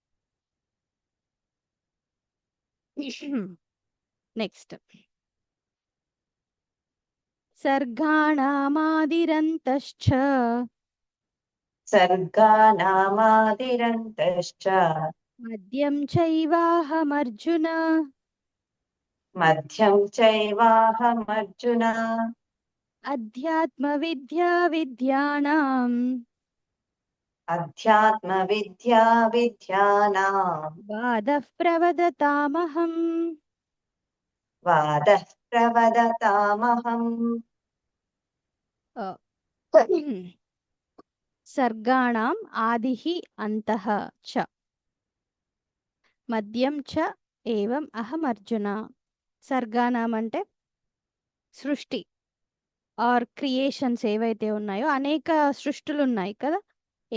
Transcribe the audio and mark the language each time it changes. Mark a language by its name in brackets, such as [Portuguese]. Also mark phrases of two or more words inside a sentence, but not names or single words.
[Telugu] నెక్స్ట్. [Sanskrit] सर्गाणामादिरन्तश्च सर्गाणामादिरन्तश्च मध्यं चैवाहमर्जुन. मध्यं चैवाहमर्जुन अध्यात्मविद्या विद्यानां अध्यात्मविद्या विद्यानां वादः प्रवदतामहं. वादः प्रवदतामहम् आह्, सर्गाणां आदिः अन्तः च मध्यं च एवं अहमर्जुन. [Telugu] సర్గానాం అంటే సృష్టి [English] or creations [Telugu] ఏవైతే ఉన్నాయో అనేక సృష్టులున్నాయి కదా!